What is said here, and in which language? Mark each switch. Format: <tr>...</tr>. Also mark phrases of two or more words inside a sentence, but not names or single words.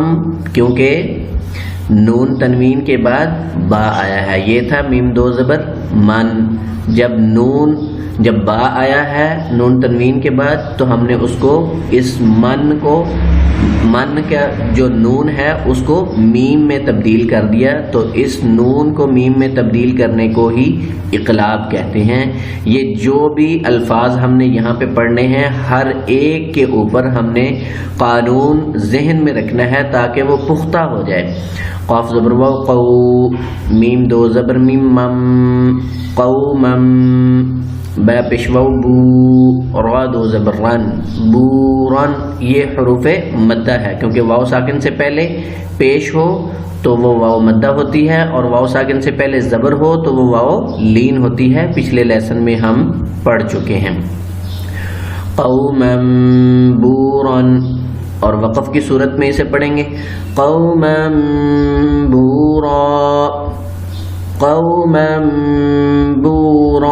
<ur>کیونکہ نون تنوین کے بعد با آیا ہے، یہ تھا میم 2 زبر من، جب با آیا ہے نون تنوین کے بعد تو ہم نے اس کو اس من کا جو نون ہے اس کو میم میں تبدیل کر دیا، تو اس نون کو میم میں تبدیل کرنے کو ہی اقلاب کہتے ہیں۔ یہ جو بھی الفاظ ہم نے یہاں پہ پڑھنے ہیں ہر ایک کے اوپر ہم نے قانون ذہن میں رکھنا ہے تاکہ وہ پختہ ہو جائے۔ قاف زبر واو قو، میم 2 زبر میم مم، قومم، با پیشوا بو، را 2 زبر رن، بورن، یہ حروف مدہ ہے، کیونکہ واو ساکن سے پہلے پیش ہو تو وہ واو مدہ ہوتی ہے، اور واو ساکن سے پہلے زبر ہو تو وہ واو لین ہوتی ہے، پچھلے لیسن میں ہم پڑھ چکے ہیں۔ قومم بورن، اور وقف کی صورت میں اسے پڑھیں گے، قومم بورا، قومم بورا۔</ur>